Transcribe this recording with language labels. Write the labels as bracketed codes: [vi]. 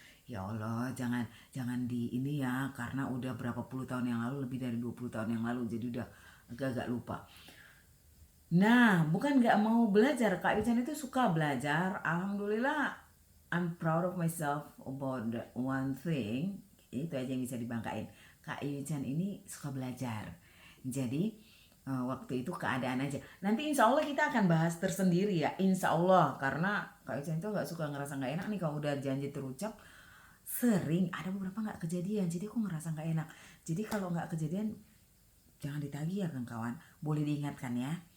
[id] Ya Allah, jangan jangan di ini ya, karena udah berapa puluh tahun yang lalu, lebih dari 20 tahun yang lalu, jadi udah agak-agak lupa. Nah, bukan nggak mau belajar, Kak Yuchan itu suka belajar. [en] Alhamdulillah, I'm proud of myself about that one thing. [id] Itu aja yang bisa dibanggain. Kak Yuchan ini suka belajar. Jadi waktu itu keadaan aja. Nanti insya Allah kita akan bahas tersendiri ya, insya Allah. Karena Kak Yuchan itu nggak suka ngerasa nggak enak nih kalau udah janji terucap. Sering ada beberapa nggak kejadian, jadi aku ngerasa nggak enak. Jadi kalau nggak kejadian jangan ditagih ya kawan, boleh diingatkan ya.